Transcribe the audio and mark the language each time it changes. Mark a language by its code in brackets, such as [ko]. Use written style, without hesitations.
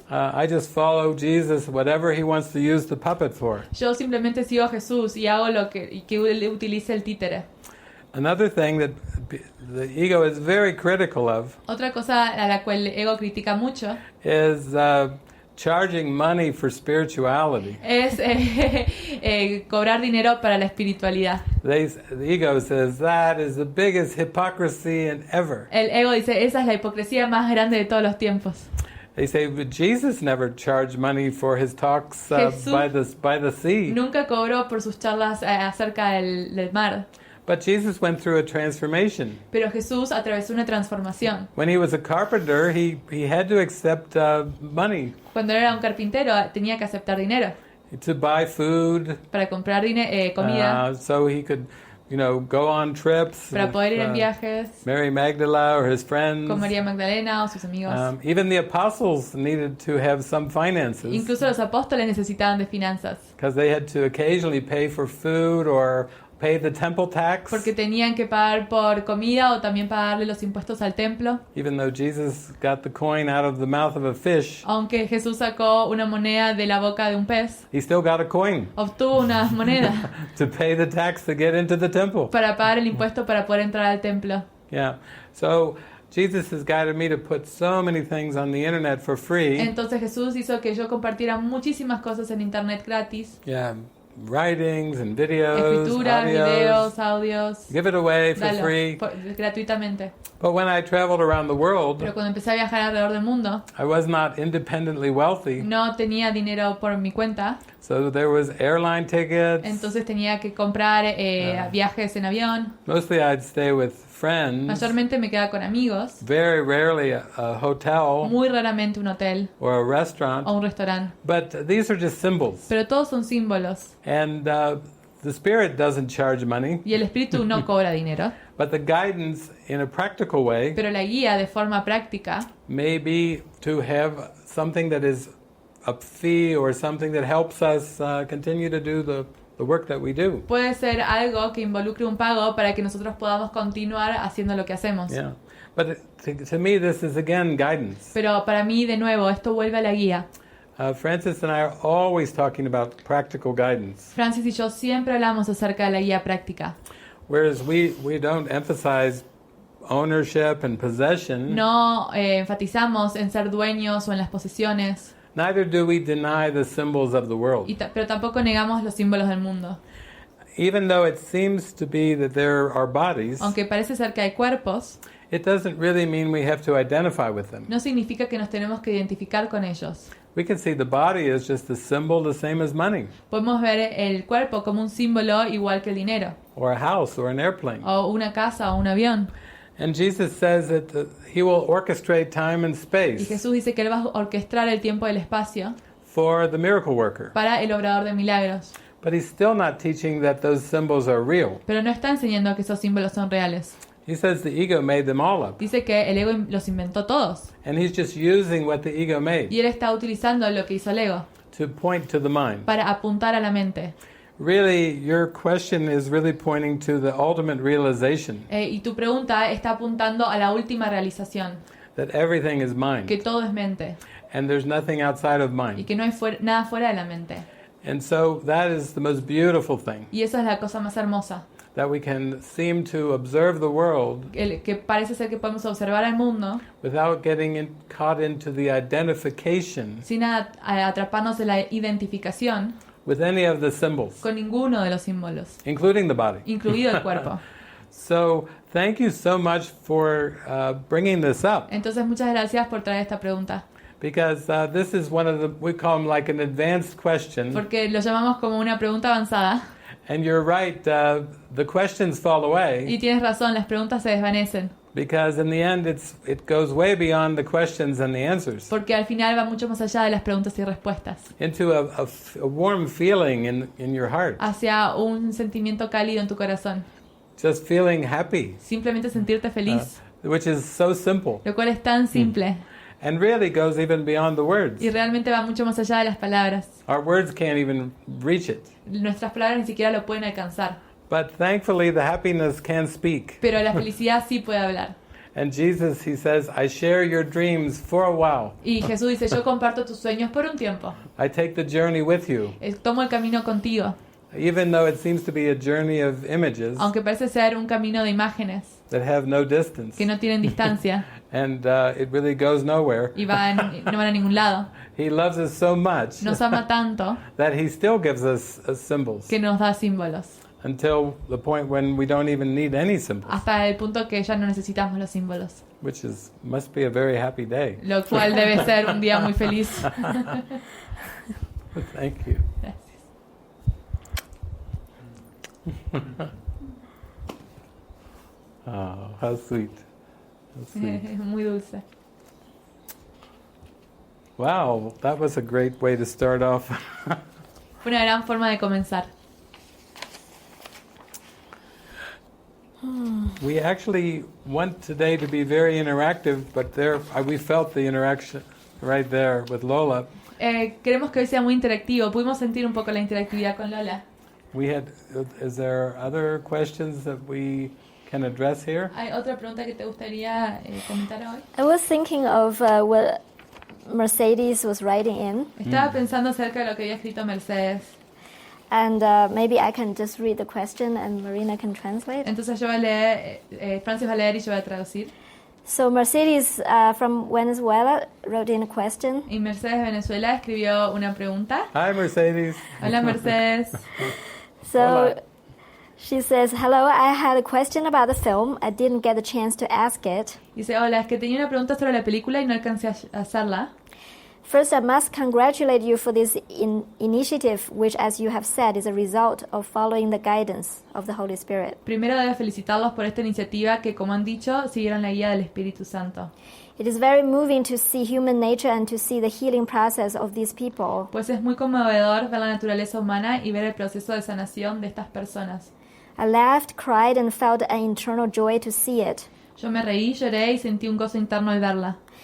[en] I just follow Jesus, whatever he wants to use the puppet for. [es] Yo simplemente sigo a Jesús y hago lo que él utilice el títere. [en] Another thing that the ego is very critical of [es] Otra cosa a la cual el ego critica mucho [en] is charging money for spirituality. [es] es cobrar dinero para la espiritualidad. [en] The ego says that is the biggest hypocrisy ever. [es] El ego dice, esa es la hipocresía más grande de todos los tiempos. [en] They say, but Jesus never charged money for his talks [es] Jesús [en] by the sea. [es] Nunca cobró por sus charlas acerca del mar. [en] But Jesus went through a transformation. [es] Pero Jesús atravesó una transformación. [en] When he was a carpenter, he had to accept money [es] Cuando era un carpintero tenía que aceptar dinero [en] to buy food, [es] para comprar comida, [en] so he could, go on trips. [es] para [en] with, [es] poder ir en viajes [en] Mary Magdalene or his friends. [es] con María Magdalena o sus amigos. [en] Even the apostles needed to have some finances, [es] Incluso los apóstoles necesitaban de finanzas, [en] because they had to occasionally pay for food or pay the temple tax. [es] porque tenían que pagar por comida o también pagarle los impuestos al templo. [en] Even though Jesus got the coin out of the mouth of a fish, [es] Aunque Jesús sacó una moneda de la boca de un pez, [en] he still got a coin [es] obtuvo una moneda [en] to pay the tax to get into the temple. [es] para pagar el impuesto para poder entrar al templo. [en] Yeah. So Jesus has guided me to put so many things on the internet for free. [es] Entonces Jesús hizo que yo compartiera muchísimas cosas en internet gratis. [en] Yeah. writings and videos, [es] escrituras, audios. videos, audios. [en] Give it away for [es] Dalo, [en] free. [es] Gratuitamente. [en] But when I traveled around the world, [es] Pero cuando empecé a viajar alrededor del mundo, [en] I was not independently wealthy. [es] no tenía dinero por mi cuenta, [en] So there was airline tickets. [es] entonces tenía que comprar viajes en avión. [en] Mostly I'd stay with friends. [es] Mayormente me quedaba con amigos, [en] Very rarely a hotel [es] muy raramente un hotel [en] or a restaurant. [es] o un restaurante. [en] But these are just symbols. [es] Pero todos son símbolos [en] And the Spirit doesn't charge money. [es] y el espíritu no cobra dinero, [en] But the guidance in a practical way [es] pero la guía de forma práctica [en] may be to have something that is a fee or something that helps us continue to do the work that we do. [es] puede ser algo que involucre un pago para que nosotros podamos continuar haciendo lo que hacemos. [en] Yeah. But to me, this is again guidance. [es] Pero para mí, de nuevo, esto vuelve a la guía. [en] Frances and I are always talking about practical guidance. [es] Francis y yo siempre hablamos acerca de la guía práctica. [en] Whereas we don't emphasize ownership and possession, [es] No enfatizamos en ser dueños o en las posesiones, [en] neither do we deny the symbols of the world. [es] pero tampoco negamos los símbolos del mundo. [en] Even though it seems to be that there are bodies, [es] Aunque parece ser que hay cuerpos, [en] it doesn't really mean we have to identify with them. [es] no significa que nos tenemos que identificar con ellos. [en] We can see the body as just a symbol the same as money, [es] Podemos ver el cuerpo como un símbolo igual que el dinero, [en] or a house, or an airplane. [es] o una casa o un avión. [en] And Jesus says that He will orchestrate time and [es] Y [en] space [es] Jesús dice que Él va a orquestar el tiempo y el espacio [en] for the miracle worker. [es] para el obrador de milagros. [en] But He's still not teaching that those symbols are real. [es] Pero no está enseñando que esos símbolos son reales. [en] He says the ego made them all up. [es] Dice que el ego los inventó todos. [en] And He's just using what the ego made [es] Y Él está utilizando lo que hizo el ego [en] to point to the mind. [es] para apuntar a la mente. [en] Really, your question is really pointing to the ultimate realization [es] Y tu pregunta está apuntando a la última realización, [en] that everything is mind [es] que todo es mente [en] and there's nothing outside of [es] y [en] mind. [es] que no hay nada fuera de la mente. [en] And so that is the most beautiful thing, [es] Y esa es la cosa más hermosa, [en] that we can seem to observe the world [es] que parece ser que podemos observar al mundo [en] without getting caught into the identification [es] sin atraparnos en la identificación [en] with any of the symbols, [es] con ninguno de los símbolos, [en] including the body. [es] incluido el cuerpo. [en] So thank you so much for bringing this up, [es] Entonces, muchas gracias por traer esta pregunta, [en] because this is one of the, we call them like an advanced question. [es] porque lo llamamos como una pregunta avanzada. [en] And you're right, the questions fall away, [es] Y tienes razón, las preguntas se desvanecen, [en] because in the end it goes way beyond the questions and the answers, [es] porque al final va mucho más allá de las preguntas y respuestas, [en] into a warm feeling in your heart, [es] hacia un sentimiento cálido en tu corazón, [en] just feeling happy, [es] simplemente sentirte feliz, [en] which is so simple, [es] lo cual es tan simple [en] and really goes even beyond the words. [es] y realmente va mucho más allá de las palabras. [en] Our words can't even reach it. [es] Nuestras palabras ni siquiera lo pueden alcanzar, [en] But thankfully the happiness can speak. [es] pero la felicidad sí puede hablar. [en] And Jesus, He says, I share your dreams for a while. [es] Y Jesús dice, yo comparto tus sueños por un tiempo, [en] I take the journey with you. [es] tomo el camino contigo, [en] Even though it seems to be a journey of images [es] aunque parece ser un camino de imágenes [en] that have no distance. [es] que no tienen distancia [en] And it really goes nowhere. [es] y no van a ningún lado. [en] He loves us so much [es] Nos ama tanto [en] that He still gives us symbols [es] que nos da símbolos, [en] until the point when we don't even need any symbols, [es] hasta el punto que ya no necesitamos los símbolos, [en] which must be a very happy day. [es] lo cual debe ser un día muy feliz. [en] Thank you. [es] Gracias. [en] Oh, how sweet. How sweet. [es] Es muy dulce. [en] Wow, that was a great way to start off. [es] Fue una gran forma de comenzar. [en] We actually want today to be very interactive, but we felt the interaction right there with Lola. [es] Queremos que hoy sea muy interactivo. Pudimos sentir un poco la interactividad con Lola. [en] Is there other questions that we can address here? [es] ¿Hay otra pregunta que te gustaría comentar hoy? [en] I was thinking of what Mercedes was writing in, [es] Estaba pensando acerca de lo que había escrito Mercedes. [en] and maybe I can just read the question and Marina can translate. [es] Entonces yo voy a leer, Francis va a leer y yo voy a traducir. [en] So Mercedes from Venezuela wrote in a question. [es] Y Mercedes de Venezuela escribió una pregunta. [en] Hi, Mercedes. [es] Hola, Mercedes. [en] So [es] Hola. [en] she says, "Hello, I had a question about the film. I didn't get the chance to ask it. [es] Dice, hola, es que tenía una pregunta sobre la película y no alcancé a hacerla. [en] First, I must congratulate you for this initiative, which, as you have said, is a result of following the guidance of the Holy Spirit. [es] Primero debo felicitarlos por esta iniciativa que, como han dicho, siguieron la guía del Espíritu Santo. [en] It is very moving to see human nature and to see the healing process of these people. [es] Pues es muy conmovedor ver la naturaleza humana y ver el proceso de sanación de estas personas. [en] I laughed, cried, and felt an internal joy to see it. [es] Yo me reí, lloré y sentí un gozo interno al verla.